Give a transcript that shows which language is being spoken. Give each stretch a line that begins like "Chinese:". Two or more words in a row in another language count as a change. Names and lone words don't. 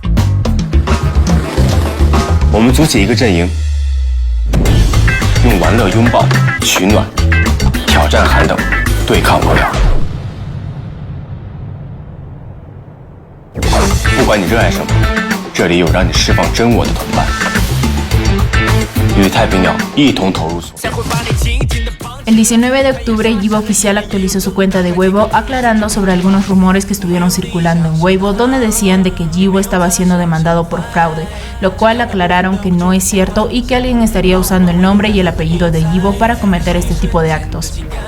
Chinese: 我们组起一个阵营，用玩乐拥抱取暖，挑战寒冷，对抗无聊。不管你热爱什么，这里有让你释放真我的同伴，与太平鸟一同投入所。
Spanish: El 19 de octubre, Yibo Oficial actualizó su cuenta de Weibo aclarando sobre algunos rumores que estuvieron circulando en Weibo donde decían de que Yibo estaba siendo demandado por fraude, lo cual aclararon que no es cierto y que alguien estaría usando el nombre y el apellido de Yibo para cometer este tipo de actos.